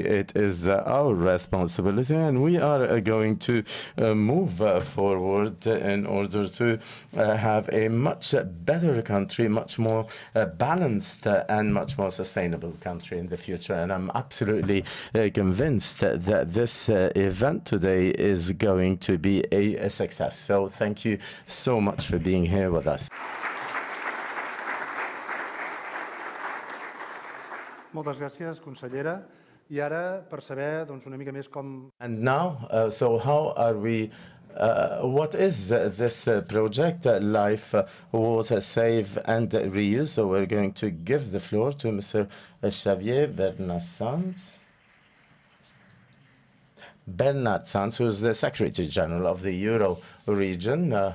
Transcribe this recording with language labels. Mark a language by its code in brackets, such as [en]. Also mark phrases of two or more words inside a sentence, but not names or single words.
[en] It is our responsibility, and we are going to move forward in order to have a much better country, much more balanced and much more sustainable country in the future. And I'm absolutely convinced that this event today is going to be a success. So thank you so much for being here with us. [ca] Moltes gràcies, consellera. I ara, per saber una mica més com... [en] And now, so how are we, what is this project, Life, Water, Save and Reuse? So we're going to give the floor to Mr. Xavier Bernard Sanz, who is the Secretary General of the Euroregion.